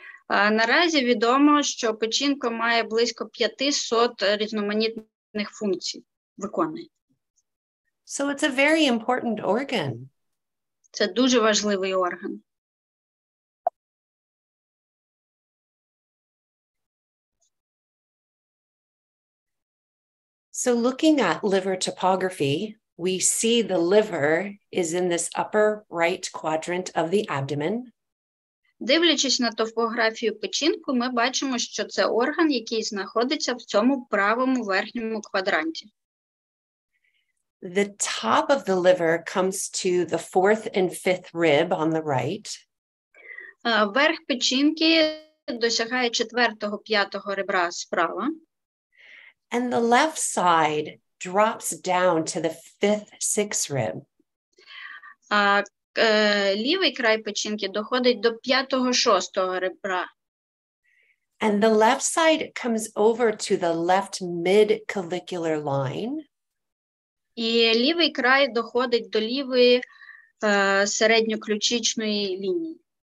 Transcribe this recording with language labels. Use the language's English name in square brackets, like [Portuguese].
[Ukrainian] Наразі відомо, що печінка має близько 500 різноманітних функцій, виконує. [English] So it's a very important organ. [Ukrainian] Це дуже важливий орган. [English] So looking at liver topography, we see the liver is in this upper right quadrant of the abdomen. [Ukrainian] Дивлячись на топографію печінку, ми бачимо, що це орган, який знаходиться в цьому правому верхньому квадранті. [English] The top of the liver comes to the 4th and 5th rib on the right. [Ukrainian] Верх печінки досягає 4-го, 5-го ребра справа. [English] And the left side drops down to the 5th, 6th rib. [Ukrainian] Лівий край печінки доходить до 5-го, 6-го ребра. [English] And the left side comes over to the left mid-clavicular line. [Ukrainian] І лівий край доходить до лівої середньоключичної лінії.